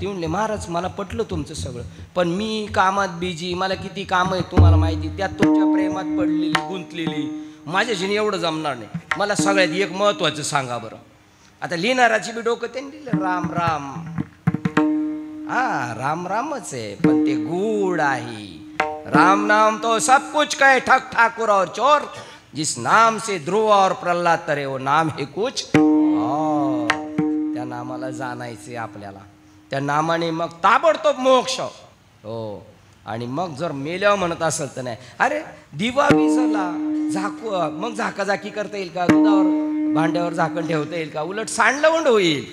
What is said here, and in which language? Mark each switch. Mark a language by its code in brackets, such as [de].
[mr] ती म्हणले महाराज मला पटलं तुमचं सगळं, पण मी कामात बिजी, मला किती काम आहे तुम्हाला माहिती, त्यात तुमच्या प्रेमात पडलेली गुंतलेली, माझ्याशी एवढं जमणार नाही. मला सगळ्यात एक महत्वाचं सांगा बरं. आता लिहिणाराची बी डोकं त्यांनी दिलं राम राम. राम रामच आहे, पण ते गूढ आहे. [hi] राम नाम तो सब कुछ कहे ठक ठाकुर और चोर, जिस नाम से ध्रुव और प्रल्हाद तरे वो नाम है कुछ. [mr] त्या नामाला जाणायचे आपल्याला. त्या नामाने मग ताबडतोब मोक्ष. हो. आणि मग जर मेल्यावर म्हणत असेल तर नाही, अरे दिवा विजला झाकू, मग झाकाझाकी करता येईल का? दुधावर भांड्यावर झाकण ठेवता येईल का? उलट सांडलवंड होईल.